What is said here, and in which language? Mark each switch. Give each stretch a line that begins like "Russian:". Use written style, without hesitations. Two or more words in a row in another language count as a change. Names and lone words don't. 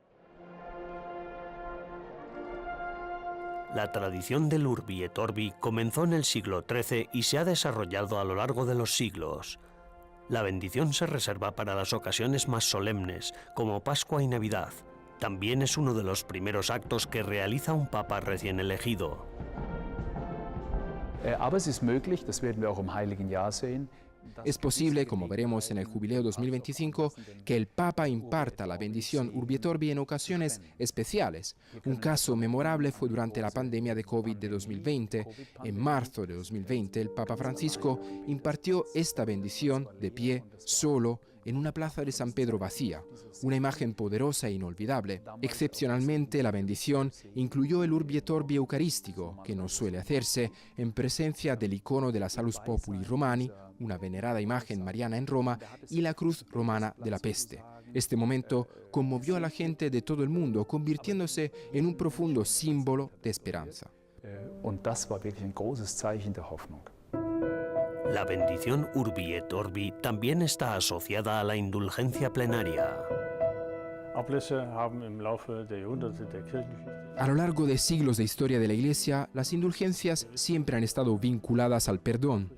Spanish: La tradición del Urbi et Orbi comenzó en el siglo XIII y se ha desarrollado a lo largo de los siglos. La bendición se reserva para las ocasiones más solemnes, como Pascua y Navidad. También es uno de los primeros actos que realiza un papa recién elegido.
German: Aber es ist möglich, das werden wir auch im Heiligen Jahr sehen.
Spanish: Es posible, como veremos en el Jubileo 2025, que el Papa imparta la bendición Urbi et Orbi en ocasiones especiales. Un caso memorable fue durante la pandemia de COVID de 2020. En marzo de 2020, el Papa Francisco impartió esta bendición de pie, solo, en una plaza de San Pedro vacía, una imagen poderosa e inolvidable. Excepcionalmente, la bendición incluyó el Urbi et Orbi eucarístico, que no suele hacerse en presencia del icono de la Salus Populi Romani, una venerada imagen mariana en Roma, y la cruz romana de la peste. Este momento conmovió a la gente de todo el mundo, convirtiéndose en un profundo símbolo de esperanza.
German: Und das war wirklich ein großes Zeichen der Hoffnung.
Spanish: La bendición Urbi et Orbi también está asociada a la indulgencia plenaria. A lo largo de siglos de historia de la Iglesia, las indulgencias siempre han estado vinculadas al perdón.